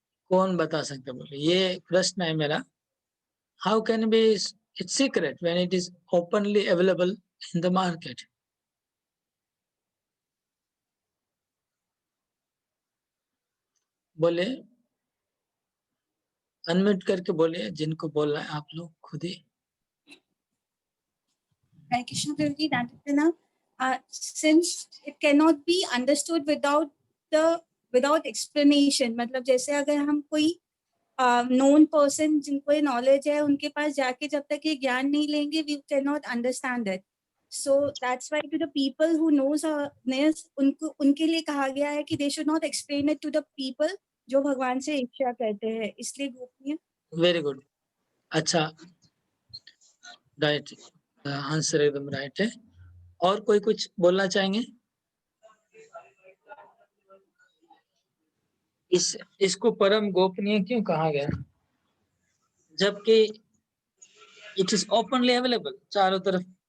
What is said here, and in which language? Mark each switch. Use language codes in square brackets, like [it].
[hi] कौन बता सकते बोले? ये प्रश्न है मेरा। [en] How can be its secret when it is openly available in the market? [hi] बोले, अनम्यूट करके बोलिए, जिनको बोलना है आप लोग खुद ही। [en] Hare Krishna Prabhuji, Dantatana, since it cannot be understood without explanation, [hi] मतलब जैसे अगर हम कोई [en] known person [hi] जिनको ये knowledge है, उनके पास जाके जब तक ये ज्ञान नहीं लेंगे, [en] we cannot understand it. So that's why to the people who knows [hi] उनको उनके लिए कहा गया है कि [en] they should not explain it to the people [hi] जो भगवान से इच्छा करते हैं, इसलिए गोपनीय। वेरी गुड, अच्छा, राइट, आंसर एकदम राइट है। और कोई कुछ बोलना चाहेंगे? इसको परम गोपनीय क्यों कहा गया, जबकि [en] it is openly available [hi] चारों तरफ?